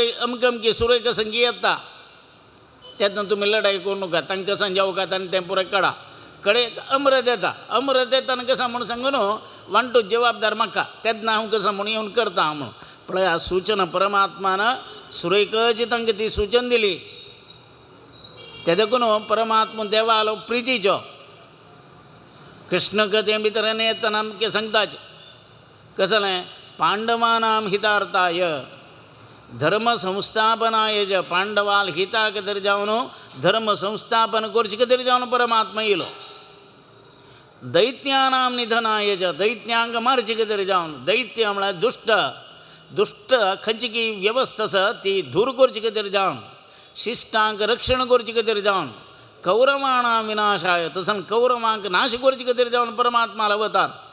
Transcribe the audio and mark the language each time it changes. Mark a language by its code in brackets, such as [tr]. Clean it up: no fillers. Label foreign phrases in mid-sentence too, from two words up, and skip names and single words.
[kok] अमकी सुरेख संगी येता त्यातून तुमी लढाई करू नका तांकां कसं जेवकात आनी तें पुराय काडा कडेक अमृत येता कसं म्हणून सांगून वांटू जबाबदार म्हाका तेन्ना हांव कसं म्हणून येवन करता म्हणून पळय ह्या सूचना परमात्मान सुरेखची तांकां ती सूचना दिली ते देखून परमात्मा देवालो प्रितीचो कृष्ण कथे भितर येतना आमकां सांगताच कसं [sa] पांडवानां हितार्थाय धर्म संस्थापनाय [kok] ज पांडवाल हिताक तरी जावन धर्म संस्थापन करचे तरी जावन परमात्मा येयलो [sa] दैत्यानां निधनाय [kok] ज दैत्यांक मारचे तरी जावन दैत्य म्हळ्यार दुष्ट खंयची की व्यवस्था आसा ती दूर करची तरी जावन शिश्टांक रक्षण करचे तरी जावन [sa] कौरवाणां विनाशाय [kok] तसन कौरवांक नाश करचे तरी जावन परमात्माला अवतार